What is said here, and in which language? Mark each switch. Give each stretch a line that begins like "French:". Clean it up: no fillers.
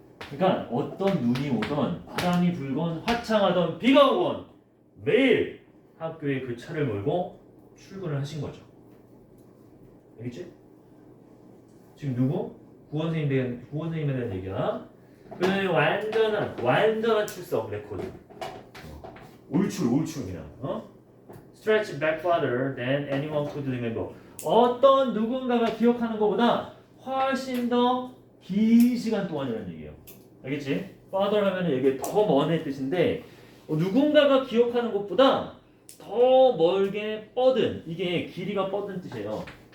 Korean: 그러니까 어떤 눈이 오던 바람이 불건 화창하던 비가 오건 매일 학교에 그 차를 몰고 출근을 하신 거죠. 알겠지? 지금 누구? 구원생님에 대한 얘기야. 그는 완전한 출석 레코드. 올출 그냥.
English: Stretch back farther than anyone could remember.
Korean: 어떤 누군가가 기억하는 것보다 훨씬 더 긴 시간 동안이라는 얘기예요. 알겠지? farther 하면은 이게 더 먼의 뜻인데 누군가가 기억하는 것보다 더 멀게 뻗은 이게 길이가 뻗은 뜻이에요.